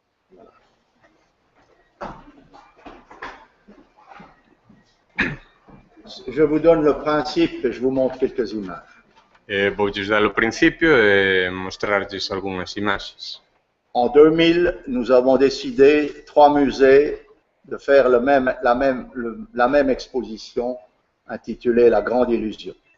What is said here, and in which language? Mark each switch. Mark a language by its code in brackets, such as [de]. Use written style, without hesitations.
[fr] Voilà. Je vous donne le principe et je vous montre quelques images. [gl] Voulle dar o principio e mostrarlles algunhas imaxes. [fr] En 2000, nous avons décidé, 3 musées, de faire la même exposition intitulée La Grande Illusion.